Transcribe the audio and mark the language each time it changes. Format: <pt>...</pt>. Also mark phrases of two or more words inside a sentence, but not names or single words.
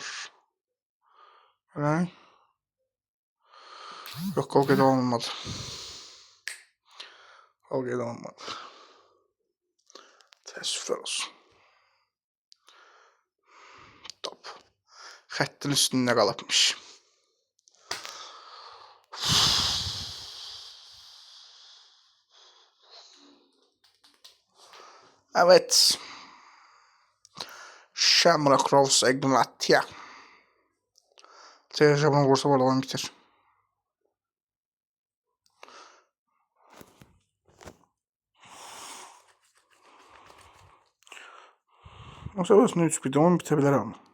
<az>Elə? Yox, qol qeyd olunmadı. Qol qeyd olunmadı. Təəssüflər olsun. Top. Xəttin üstündə qalıbmış.</az> <tr>Evet. Shamrock Rovers Egnatia. Seyirci bunu vursa bu arada oyun bitir. O sebeple 3 bir de oyun bitebilir ama.</tr>